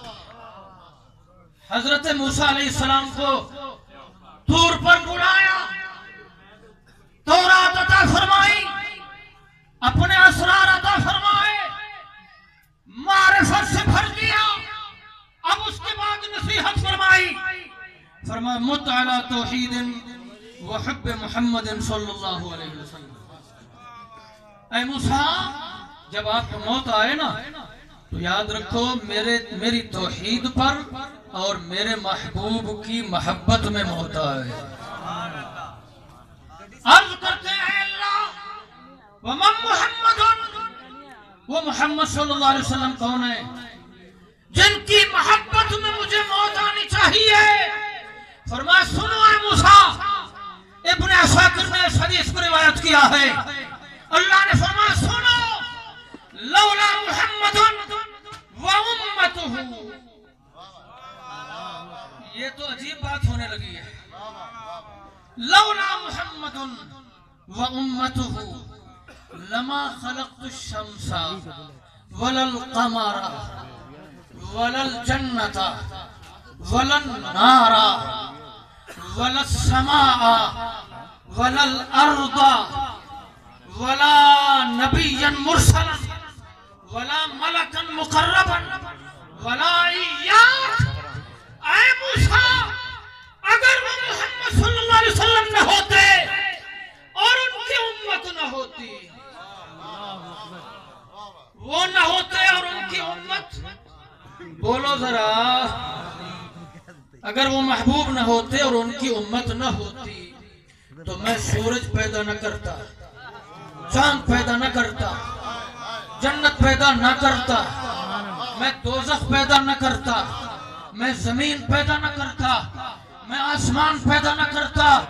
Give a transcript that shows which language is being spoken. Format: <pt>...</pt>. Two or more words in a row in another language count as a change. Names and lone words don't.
<ur>حضرت موسیٰ علیہ السلام کو طور پر بلایا، تورات عطا فرمائی، اپنے اسرار عطا فرمائے، معرفت سے بھر دیا. اب اس کے بعد نصیحت فرمائی، فرمایا</ur> <ar>مت على توحيد وحب محمد صلى الله عليه وسلم.</ar> <ur>اے موسیٰ، جب آپ کو موت آئے نا تو یاد رکھو میری توحید پر اور میرے محبوب کی محبت میں موت آئے. عرض کرتے ہیں</ur> <ar>الله ومن محمد,</ar> <ur>وہ محمد</ur> <ar>صلى الله عليه وسلم</ar> <ur>کون ہے جن کی محبت میں مجھے موت آنی چاہیے? فرمایا سنو اے موسیٰ، ابن عساکر نے اس حدیث کو روایت کیا ہے. اللہ نے فرمایا سنو,</ur> <ar>لولا محمد وأمته.</ar> <ur>یہ تو عجیب بات ہونے لگی ہے.</ur> <ar>لولا محمد وأمته لما خلقت الشمس ولا القمر ولا الجنة ولا النار ولا السماء ولا الأرض ولا نبيا مرسلا ولا ملكا مقربا ولا إياك.</ar> <ur>اے موسیٰ، اگر وہ محمد</ur> <ar>صلى الله عليه وسلم</ar> <ur>نہ ہوتے اور ان کی امت نہ ہوتی، وہ نہ ہوتے اور ان کی امت، بولو ذرا, اگر وہ محبوب نہ ہوتے اور ان کی امت نہ ہوتی تو میں سورج پیدا نہ کرتا، چاند پیدا نہ کرتا، جنت پیدا نہ کرتا، میں دوزخ پیدا نہ کرتا، میں زمین پیدا نہ کرتا، میں آسمان پیدا نہ کرتا.</ur>